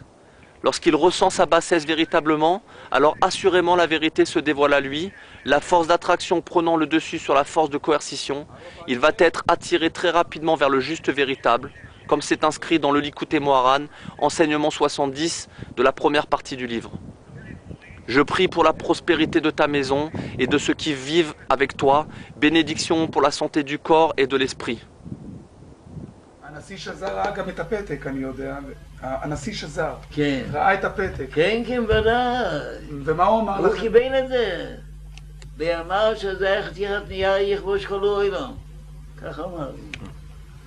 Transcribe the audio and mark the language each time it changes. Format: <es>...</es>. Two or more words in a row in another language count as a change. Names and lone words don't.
<fr>Lorsqu'il ressent sa bassesse véritablement, alors assurément la vérité se dévoile à lui, la force d'attraction prenant le dessus sur la force de coercition, il va être attiré très rapidement vers le juste véritable, comme c'est inscrit dans le Likutei Moharan, enseignement 70 de la première partie du livre. Je prie pour la prospérité de ta maison et de ceux qui vivent avec toi, bénédiction pour la santé du corps et de l'esprit.</fr> <he>הנשיא שזר ראה גם את הפתק, אני יודע. הנשיא שזר כן. ראה את הפתק. כן, כן, ודאי. ומה הוא אמר הוא לכם? קיבל את זה. ואמר שזה חתיכת נייר יכבוש כל העולם. ככה אמר לי.</he>